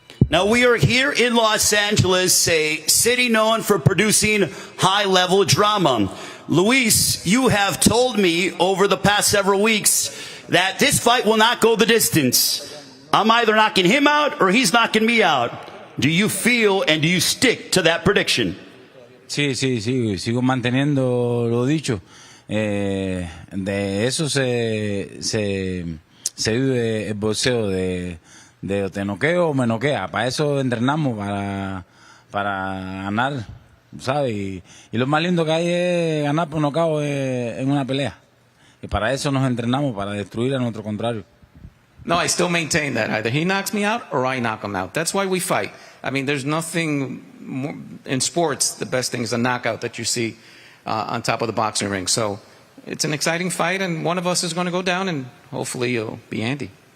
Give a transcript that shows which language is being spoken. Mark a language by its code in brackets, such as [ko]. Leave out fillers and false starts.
[en] Now, we are here in Los Angeles, a city known for producing high-level drama. Luis, you have told me over the past several weeks that this fight will not go the distance. I'm either knocking him out or he's knocking me out. Do you feel and do you stick to that prediction? [es] Sí, sigo manteniendo lo dicho. De eso se vive el boxeo, de te noqueo o me noquea. Para eso entrenamos, para ganar, ¿sabes? Y lo más lindo que hay es ganar por nocaut en una pelea. Y para eso nos entrenamos, para destruir a nuestro contrario. [en] No, I still maintain that. Either he knocks me out or I knock him out. That's why we fight. I mean, there's nothing more, in sports, the best thing is a knockout that you see on top of the boxing ring. So it's an exciting fight, and one of us is going to go down, and hopefully it'll be Andy.